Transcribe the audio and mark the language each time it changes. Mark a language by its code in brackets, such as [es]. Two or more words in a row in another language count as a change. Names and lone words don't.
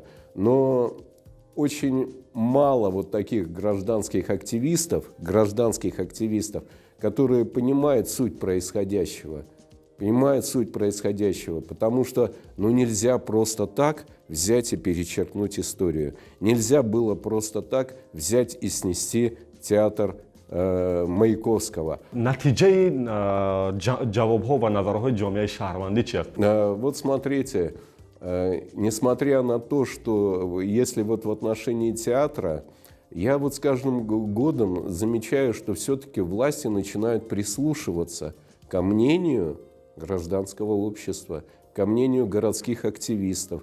[ru] Но очень мало вот таких гражданских активистов, которые понимают суть происходящего. Потому что нельзя просто так взять и перечеркнуть историю. Нельзя было просто так взять и снести театр Маяковского. [tg] نتیجه جواب‌ها و نظرهای جامعه شهروندی چی است؟ [ru] Вот смотрите, несмотря на то, что если вот в отношении театра, я вот с каждым годом замечаю, что все-таки власти начинают прислушиваться ко мнению гражданского общества, ко мнению городских активистов.